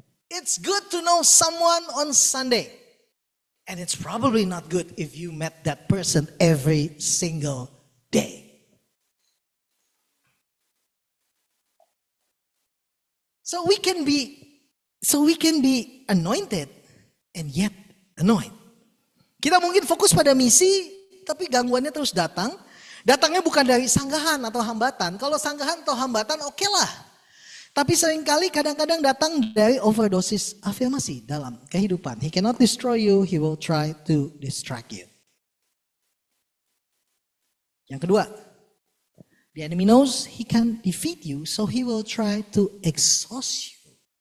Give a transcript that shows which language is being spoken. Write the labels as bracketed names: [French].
[English] It's good to know someone on Sunday. And it's probably not good if you met that person every single day. So we can be anointed and yet annoyed. [Indonesian] Kita mungkin fokus pada misi, tapi gangguannya terus datang. Datangnya bukan dari sanggahan atau hambatan. Kalau sanggahan atau hambatan oke lah. Tapi seringkali kadang-kadang datang dari overdosis afirmasi dalam kehidupan. [English] He cannot destroy you, he will try to distract you. [Indonesian] Yang kedua, [English] the enemy knows he can defeat you, so he will try to exhaust you.